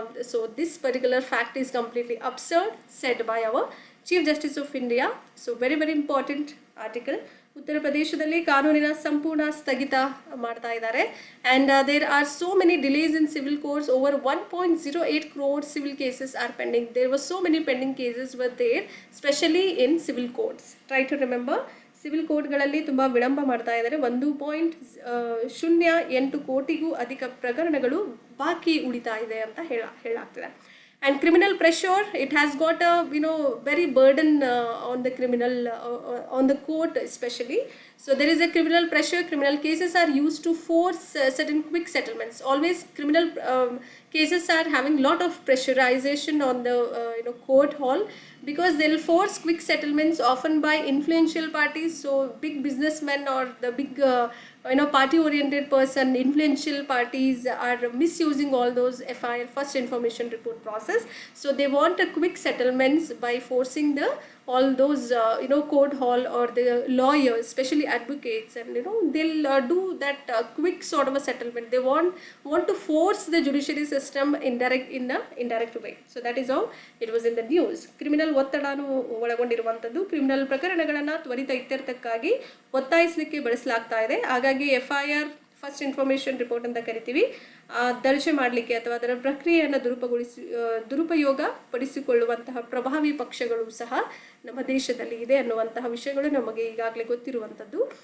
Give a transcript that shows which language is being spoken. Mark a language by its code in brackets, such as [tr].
[en] So this particular fact is completely absurd, said by our Chief Justice of India. So very very important article. [kn] ಉತ್ತರ ಪ್ರದೇಶದಲ್ಲಿ ಕಾನೂನಿನ ಸಂಪೂರ್ಣ ಸ್ಥಗಿತ ಮಾಡ್ತಾ ಇದ್ದಾರೆ. [en] And there are so many delays in civil courts. Over 1.08 crore civil cases are pending. There was so many pending cases were there, specially in civil courts. Try to remember, [kn] civil ಕೋರ್ಟ್ಗಳಲ್ಲಿ ತುಂಬ ವಿಳಂಬ ಮಾಡ್ತಾ ಇದ್ದಾರೆ. 1.08 ಕೋಟಿಗೂ ಅಧಿಕ ಪ್ರಕರಣಗಳು ಬಾಕಿ ಉಳಿತಾ ಇದೆ ಅಂತ ಹೇಳಾಗ್ತಿದೆ. [en] And criminal pressure, it has got a very burden on the criminal, on the court especially. So there is a criminal pressure. Criminal cases are used to force certain quick settlements. Always criminal cases are having lot of pressurization on the court hall, because they'll force quick settlements often by influential parties. So big businessmen or the big party oriented person, influential parties are misusing all those FIR, first information report process. So they want a quick settlements by forcing all those court hall or the lawyers, especially advocates, and they'll do that quick sort of a settlement. They want to force the judiciary system in a indirect way. So that is how it was in the news. [kn] Criminal ಒತ್ತಡಾನು ಒಳಗೊಂಡಿರುವಂಥದ್ದು, criminal ಪ್ರಕರಣಗಳನ್ನು ತ್ವರಿತ ಇತ್ಯರ್ಥಕ್ಕಾಗಿ ಒತ್ತಾಯಿಸಲಿಕ್ಕೆ ಬಳಸಲಾಗ್ತಾ ಇದೆ. ಹಾಗಾಗಿ FIR, first information report ಅಂತ ಕರಿತೀವಿ, ದರ್ಜೆ ಮಾಡಲಿಕ್ಕೆ ಅಥವಾ ಅದರ ಪ್ರಕ್ರಿಯೆಯನ್ನು ದುರುಪಯೋಗ ಪಡಿಸಿಕೊಳ್ಳುವಂತಹ ಪ್ರಭಾವಿ ಪಕ್ಷಗಳು ಸಹ ನಮ್ಮ ದೇಶದಲ್ಲಿ ಇದೆ ಅನ್ನುವಂತಹ ವಿಷಯಗಳು ನಮಗೆ ಈಗಾಗಲೇ ಗೊತ್ತಿರುವಂಥದ್ದು.